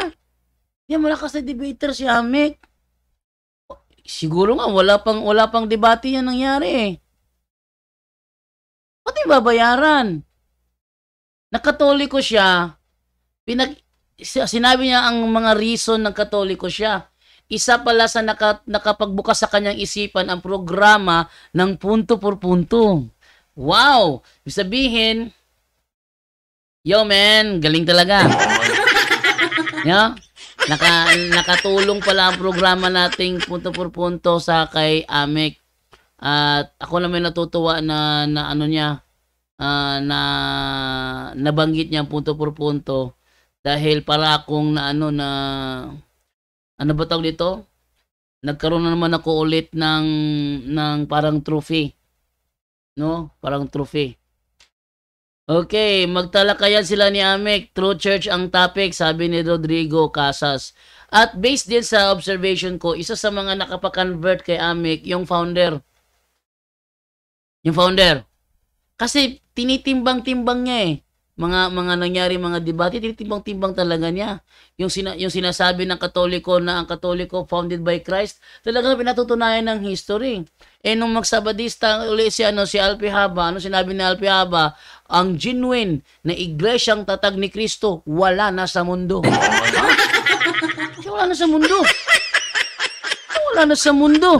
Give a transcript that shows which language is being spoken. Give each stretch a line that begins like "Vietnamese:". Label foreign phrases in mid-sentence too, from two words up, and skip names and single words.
Filipino: Yan malakas na debater si Amek. Siguro nga wala pang debate yan nangyari eh. Pati babayaran. Nakatoliko siya. Sinabi niya ang mga reason ng Katoliko siya. Isa pala sa nakapagbukas sa kanyang isipan ang programa ng punto por punto. Wow! Ibig sabihin, yo man, galing talaga. Yeah? Nakatulong pala ang programa nating punto por punto sa kay Amek. At ako naman natutuwa na ano niya, na nabanggit niya ang punto por punto dahil para akong ano ba tawag dito? Nagkaroon na naman ako ulit ng parang trophy. No? Parang trophy. Okay, magtalakayan sila ni Amek.
English: True Church
Filipino: ang topic, sabi ni Rodrigo Casas. At based din sa observation ko, isa sa mga nakapa-convert kay Amek, yung founder. Yung founder. Kasi tinitimbang-timbang niya eh. Mga nangyari, mga debate, tinitimbang-timbang talaga niya. Yung sinasabi ng Katoliko na ang Katoliko
English: founded by Christ,
Filipino: talagang pinatutunayan ng history. Nung magsabadista uli si Alpi Haba, sinabi ni Alpi Haba, ang genuine na iglesyang tatag ni Kristo, wala na sa mundo. Wala na sa mundo. Wala na sa mundo.